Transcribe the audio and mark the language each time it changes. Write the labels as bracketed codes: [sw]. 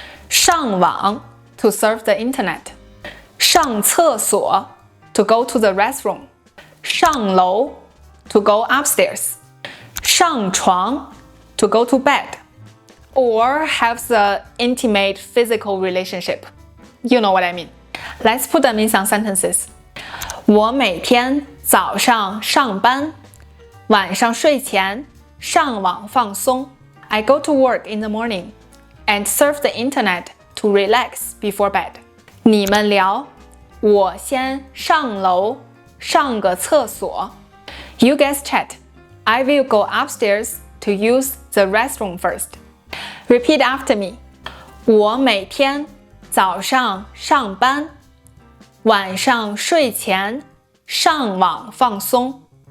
[zh] 上网 [en] to surf the internet. [zh] 上厕所 [en] to go to the restroom. [zh] 上楼 [en] to go upstairs. [zh] 上床 [en] to go to bed. Or have the intimate physical relationship. You know what I mean. Let's put them in some sentences. [zh] 我每天早上上班，晚上睡前上网放松。 [en] I go to work in the morning and surf the internet to relax before bed. [zh] 你们聊，我先上楼上个厕所。 [en] You guys chat. I will go upstairs to use the restroom first. Repeat after me. [zh] 我每天早上上班，晚上睡前上网放松。